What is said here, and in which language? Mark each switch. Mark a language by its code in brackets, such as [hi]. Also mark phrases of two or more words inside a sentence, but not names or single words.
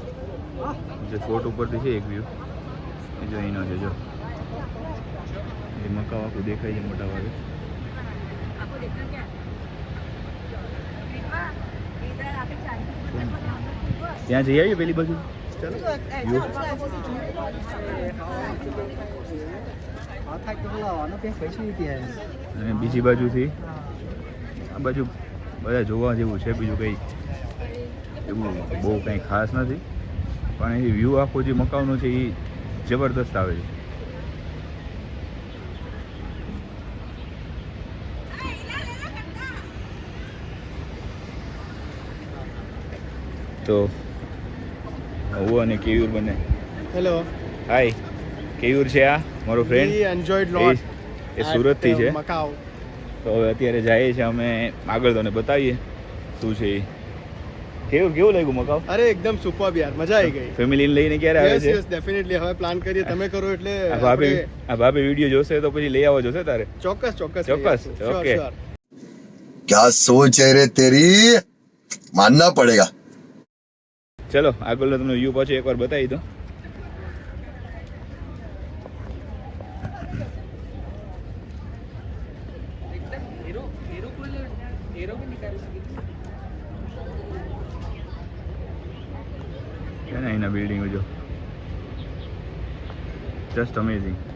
[gu] જે ફોર્ટ ઉપરથી છે એક વ્યૂ, એ જો અહીંનો છે. જો એ મકાઉ આખું દેખાય છે મોટા ભાગે. ત્યાં જઈ આવીએ પેલી બાજુ. [en] You? [zh] 好，太高了，往那边回去一点。 [gu] અને બીજી બાજુથી આ બાજુ બધા જોવા જેવું છે, બીજું કંઈ એવું બહુ કંઈ ખાસ નથી, પણ એ વ્યૂ આખો જે મકાઉનો છે એ જબરદસ્ત આવે છે. તો હું અને કેયુર બંને. હેલો. હાય, કેયુર છે આ મારો ફ્રેન્ડ. [en] We enjoyed lot [gu] એ સુરતથી છે. Macau. તો હવે અત્યારે જઈએ છીએ અમે આગળ, તને બતાવીએ શું છે એ. કેવું લાગ્યું મકાઉ? અરે એકદમ સુપર યાર, મજા આવી ગઈ. ફેમિલીને લઈને ક્યારે આવે છે? [en] yes definitely, [gu] હવે પ્લાન કરીએ, તમે કરો એટલે આ ભાભી વિડીયો જોશે તો પછી લઈ આવવો જોશે તારે. ચોક્કસ. ઓકે. [hi] क्या सोच है रे तेरी, मानना पड़ेगा. [gu] ચલો આગળનો તમને વ્યૂ પાછો એકવાર બતાવી દો. છે ને એના બિલ્ડિંગો જો, [en] just amazing.